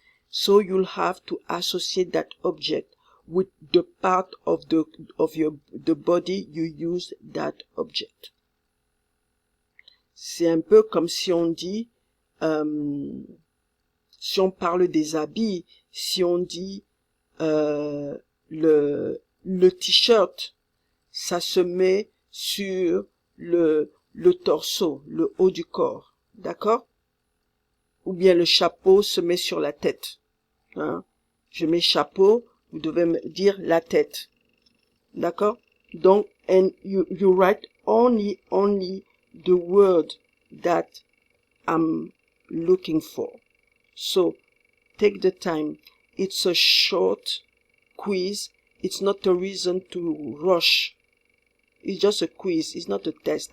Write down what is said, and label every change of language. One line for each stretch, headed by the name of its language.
English: So you'll have to associate that object with the part of the body you use that object.
French: C'est un peu comme si on dit, si on parle des habits, si on dit le t-shirt, ça se met sur le torseau, le haut du corps, d'accord? Ou bien le chapeau se met sur la tête. Hein? Je mets chapeau, vous devez me dire la tête, d'accord?
English: Donc, and you write only the word that I'm looking for. So, take the time. It's a short quiz. It's not a reason to rush. It's just a quiz. It's not a test.